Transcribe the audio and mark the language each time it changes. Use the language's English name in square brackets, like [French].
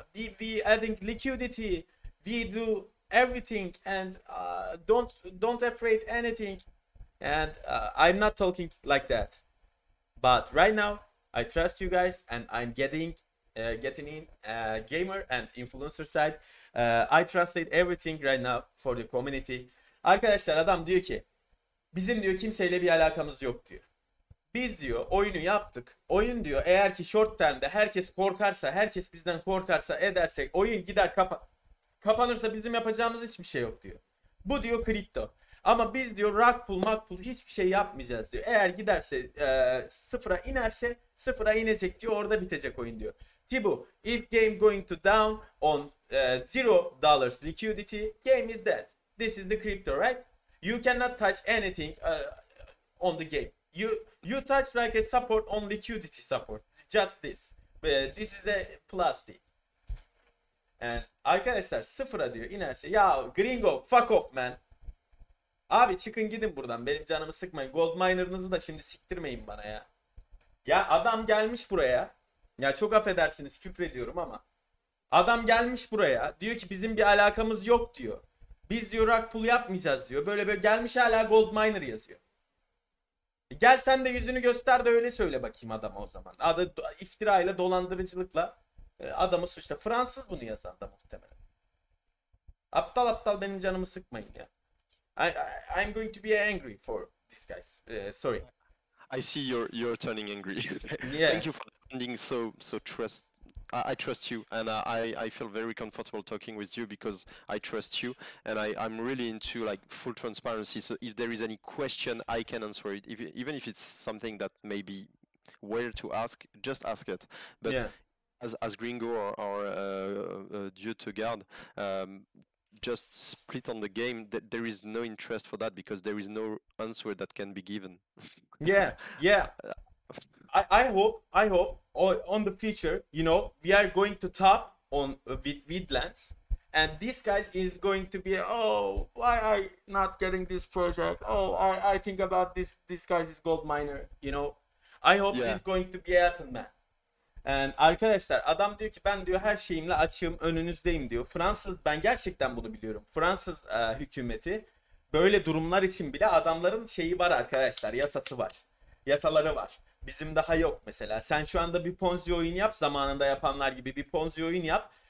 [English] We adding liquidity. We do everything, and don't afraid anything. And I'm not talking like that. But right now, I trust you guys, and I'm getting in gamer and influencer side. I translate everything right now for the community. [Turkish] Arkadaşlar, adam diyor ki bizim diyor kimseyle bir alakamız yok diyor. Biz diyor oyunu yaptık. Oyun diyor eğer ki short term'de herkes korkarsa, herkes bizden korkarsa edersek, oyun gider kapanırsa bizim yapacağımız hiçbir şey yok diyor. Bu diyor kripto. Ama biz diyor rug pull hiçbir şey yapmayacağız diyor. Eğer giderse sıfıra inerse sıfıra inecek diyor, orada bitecek oyun diyor. [English] Thibaut, if game going to down on $0 liquidity, game is dead. This is the crypto, right? You cannot touch anything on the game. You touch like a support on liquidity support. Just this. This is a plastic. [Turkish] And arkadaşlar sıfıra diyor inerse, ya gringo [English] fuck off man. [Turkish] Abi çıkın gidin buradan, benim canımı sıkmayın. Gold miner'ınızı da şimdi siktirmeyin bana ya. Ya adam gelmiş buraya. Ya çok affedersiniz küfrediyorum ama. Adam gelmiş buraya diyor ki bizim bir alakamız yok diyor. Biz diyor rug pull yapmayacağız diyor. Böyle gelmiş hala gold miner yazıyor. Gel sen de yüzünü göster de öyle söyle bakayım adama o zaman. Adı iftirayla, dolandırıcılıkla adamı suçla. Fransız bunu yazan da muhtemelen. Aptal benim canımı sıkmayın ya. [English] I'm going to be angry for these guys. Sorry. I see you're turning angry. Yeah. Thank you for defending so trust. I trust you, and I feel very comfortable talking with you because I trust you, and I'm really into like full transparency. So if there is any question, I can answer it. Even if it's something that may be weird to ask, just ask it. But yeah. as Gringo or Dieu te garde, just split on the game. There is no interest for that because there is no answer that can be given. Yeah. I hope on the future, you know, we are going to top on with Vidlands, and this guys is going to be, oh, why I not getting this project? Oh, I think about this guys is gold miner, you know. I hope this is going to be happen, man. [Turkish] And arkadaşlar adam diyor ki ben diyor her şeyimle açığım, önünüzdeyim diyor. Fransız, ben gerçekten bunu biliyorum. Fransız hükümeti böyle durumlar için bile adamların şeyi var arkadaşlar, yasası var. Yasaları var. Bizim daha yok mesela. Sen şu anda bir Ponzi oyun yap, zamanında yapanlar gibi bir Ponzi oyun yap.